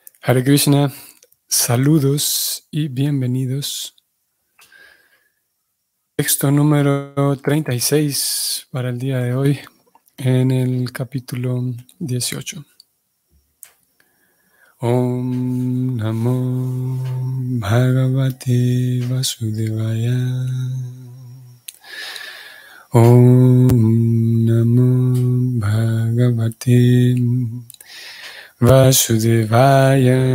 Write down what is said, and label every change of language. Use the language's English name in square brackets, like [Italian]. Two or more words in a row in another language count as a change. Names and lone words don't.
[Sanskrit] Hare Krishna, [Spanish] saludos y bienvenidos. Texto número 36 para el día de hoy, en el capítulo 18. [Sanskrit] Om Namo Bhagavate Vasudevaya. Om Namo Bhagavate Vasudevaya.